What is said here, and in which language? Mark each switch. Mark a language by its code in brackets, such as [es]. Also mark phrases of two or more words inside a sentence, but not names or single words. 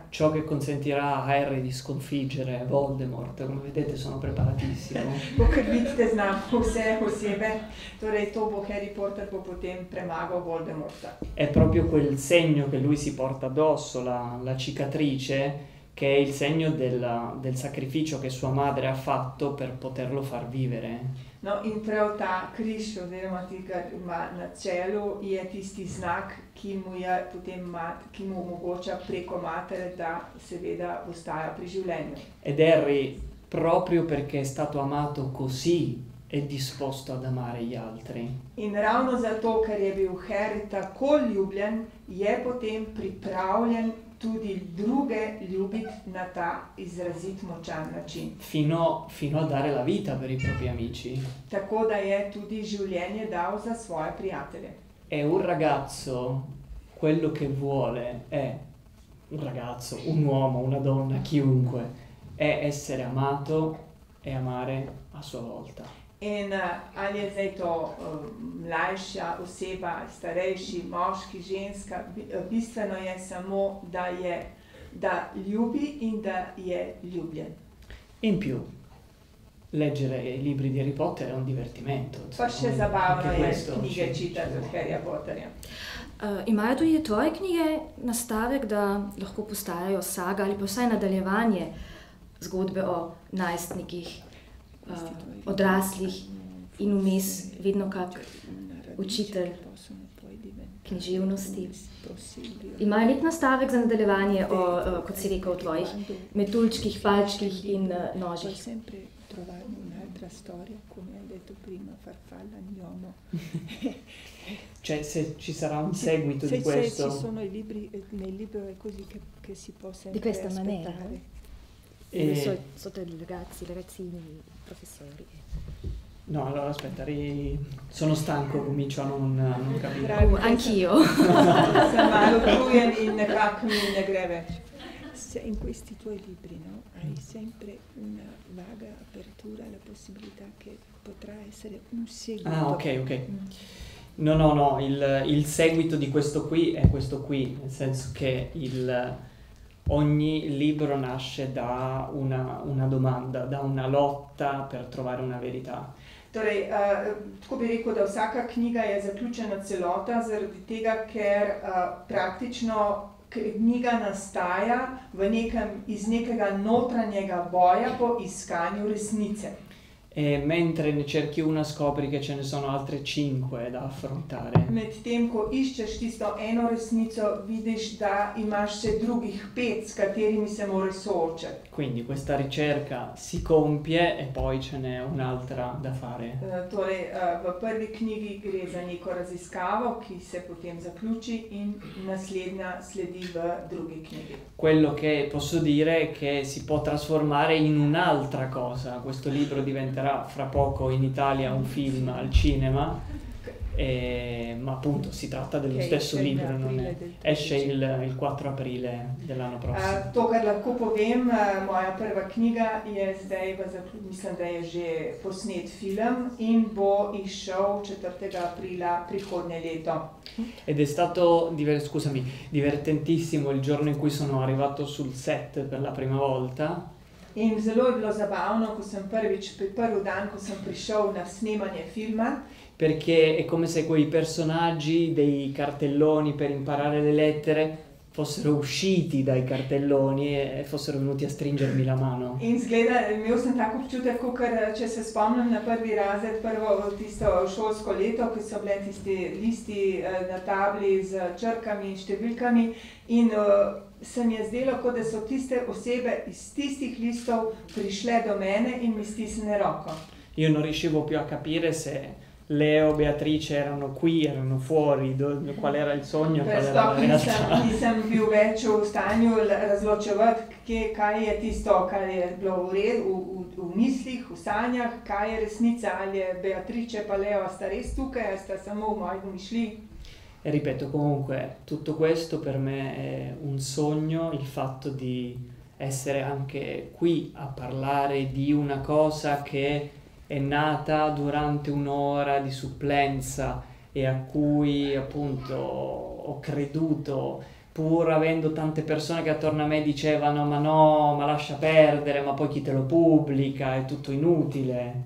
[it] Ciò che consentirà a Harry di sconfiggere Voldemort, come vedete sono preparatissimo. [sl] Kot vidite, znam vse osebe, torej to bo Harry Potter bo potem premagal Voldemorta. [it] È proprio quel segno che lui si porta addosso, la cicatrice, che è il segno del sacrificio che sua madre ha fatto per poterlo far vivere. [sl] No, in prav ta križ, oziroma ti, kar ima na čelu, je tisti znak, ki mu je potem ki mu omogoča preko matere, da seveda ostaja pri življenju. [it] Ed Harry, proprio perché è stato amato così, è disposto ad amare gli altri. [sl] In ravno zato, ker je bil Harry tako ljubljen, je potem pripravljen tudi druge ljubiti na ta izrazit močan način. [it] Fino a dare la vita per i propri amici. [sl] Tako da je tudi življenje dal za svoje prijatelje. [it] E un ragazzo, quello che vuole è, un ragazzo, un uomo, una donna, chiunque, è essere amato e amare a sua volta. [sl] In ali je zdaj to mlajša oseba, starejši, moški, ženska, bistveno je samo, da ljubi in da je ljubljen. [it] In più, leggere i libri di Harry Potter è un divertimento. [sl] Pa še zabavno je [it] questo [sl] knjige ci- čitati od Harryja Potterja. Imajo tudi tvoje knjige nastavek, da lahko postajajo saga ali pa vsaj nadaljevanje zgodbe o najstnikih, odraslih in vmes vedno kak učitelj književnosti. Imajo nek nastavek za nadaljevanje o, kot si rekel, o tvojih metuljčkih, palčkih in nožih. [it] Puoi sempre trovare un'altra storia, come hai detto prima, farfalla, gnomo. Cioè, se ci sarà un seguito di Se questo... ci sono i libri, nel libro è così che si può sempre Di questa aspettare. maniera? Sotto i ragazzini, i professori. No, allora aspetta, sono stanco, comincio a non capire. [sl] Pravi, [it] Anch'io. [sl] sem malo utrujen in nekako mi ne gre več. [it] In questi tuoi libri, no, hai sempre una vaga apertura alla possibilità che potrà essere un seguito. Ah, ok. No, il seguito di questo qui è questo qui, nel senso che ogni libro nasce da una domanda, da una lotta per trovare una verità. [sl] Torej, tako bi rekel, da vsaka knjiga je zaključena celota, zaradi tega, ker praktično knjiga nastaja iz nekega notranjega boja po iskanju resnice. [it] E mentre ne cerchi una scopri che ce ne sono altre 5 da affrontare. [sl] Medtem, ko iščeš tisto eno resnico, vidiš, da imaš še drugih 5, s katerimi se moraš soočati. [it] Quindi questa ricerca si compie e poi ce n'è un'altra da fare. [sl] Torej, v prvi knjigi gre za neko raziskavo, ki se potem zaključi in naslednja sledi v drugi knjigi. [it] Quello che posso dire è che si può trasformare in un'altra cosa. Questo libro diventerà fra poco in Italia un film al cinema, ma appunto si tratta dello stesso libro, esce il 4 aprile dell'anno prossimo. [sl] To, kar lahko povem, moja prva knjiga je zdaj, mislim, da je že posnet film in bo izšel 4. aprila prihodnje leto. [it] Ed è stato, divertentissimo il giorno in cui sono arrivato sul set per la prima volta. [sl] In zelo je bilo zabavno, ko sem prvi dan, ko sem prišel na snemanje filma. [it] perché è come se quei personaggi dei cartelloni per imparare le lettere fossero usciti dai cartelloni e fossero venuti a stringermi la mano. [sl] In zgleda, imel sem tak občutek, kakor če se spomnim na prvi razred, prvo tisto šolsko leto, ko so bile tisti listi na tabli z črkami in številkami in se mi je zdelo, kot da so tiste osebe iz tistih listov prišle do mene in mi stisne roko. [it] Io non riuscivo più a capire se Leo, Beatrice erano qui, erano fuori, qual era il sogno, qual era la realtà. [sl] Nisem bil več v stanju razločevati, kaj je tisto, kar je bilo v mislih, v sanjah, kaj je resnica, ali je Beatrice pa Leo sta res tukaj, ali sta samo v moji domišljiji. [it] E ripeto, comunque, tutto questo per me è un sogno, il fatto di essere anche qui a parlare di una cosa che è nata durante un'ora di supplenza e a cui appunto ho creduto, pur avendo tante persone che attorno a me dicevano ma no, ma lascia perdere, ma poi chi te lo pubblica, è tutto inutile.